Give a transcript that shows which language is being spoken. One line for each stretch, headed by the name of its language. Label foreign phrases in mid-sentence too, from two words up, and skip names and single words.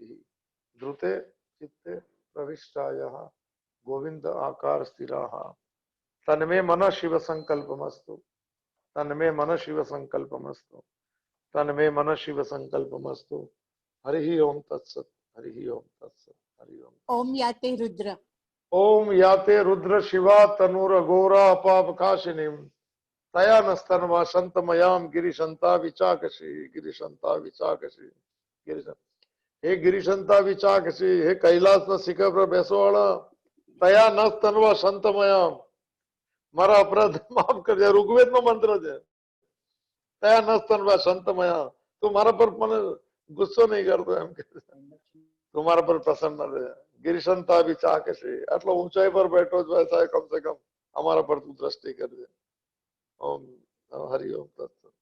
Sanskrit: ધૃતે ચિત્તે પ્રવિષ્ટાય ગોવિંદ આકાર સ્થિરાः તન્મે મન શિવ સંકલ્પમસ્તુ તન્મે મન શિવ સંકલ્પમસ્તુ તન્મે મન શિવ સંકલ્પમસ્તુ। હરિ ઓમ તત્સત હરિ ઓમ તત્સત હરિ ઓમ। ઓમ યાતે રુદ્ર ओम याते रुद्र शिवा तनुर घोरा पाप काशिनीम तया नस्तन्वा संतमयाम गिरिशंता विचाकशी गिरिशंता विचाकशी गिरिशंता। हे गिरिशंता विचाकशी,
Gujarati: હે કૈલાસ ન શિખર પર બેસવાળા,
Sanskrit: તયા નસ્તન્વા સંતમયામ,
Gujarati: મારા અપરાધ માફ કરજે, ઋગ્વેદ નો મંત્ર છે।
Sanskrit: તયા નસ્તન્વા સંતમયા,
Gujarati: તું મારા પર મને ગુસ્સો નહીં કરતો એમ કે તું મારા પર પ્રસન્ન રહે।
Sanskrit: गिरिशंता विचाकशी,
Gujarati: આટલો ઊંચાઈ પર બેઠો જ હોય,
Hindi: કમ સે કમ
Gujarati: અમારા પર તું દ્રષ્ટિ કરજે।
Sanskrit: ઓમ હરિ ઓમ તત્સત।